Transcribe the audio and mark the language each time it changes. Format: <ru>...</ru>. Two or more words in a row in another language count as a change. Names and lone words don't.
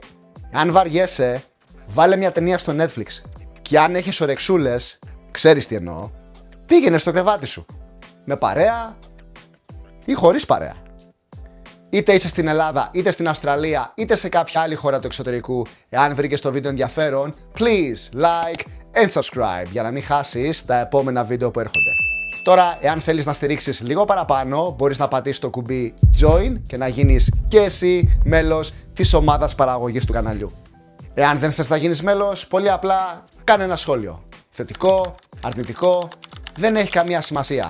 <el>Αν βαριέσαι, βάλε μια ταινία στο Netflix. Και αν έχεις ορεξούλες, ξέρεις τι εννοώ, πήγαινε στο κρεβάτι σου. Με παρέα ή χωρίς παρέα. Είτε είσαι στην Ελλάδα, είτε στην Αυστραλία, είτε σε κάποια άλλη χώρα του εξωτερικού, εάν βρήκες το βίντεο ενδιαφέρον,</el> <en>please like and subscribe</en> <el>για να μην χάσεις τα επόμενα βίντεο που έρχονται. Τώρα, εάν θέλεις να στηρίξεις λίγο παραπάνω, μπορείς να πατήσεις το κουμπί Join και να γίνεις και εσύ μέλος της ομάδας παραγωγής του καναλιού. Εάν δεν θες να γίνεις μέλος, πολύ απλά κάνε ένα σχόλιο. Θετικό, αρνητικό, δεν έχει καμία σημασία.</el>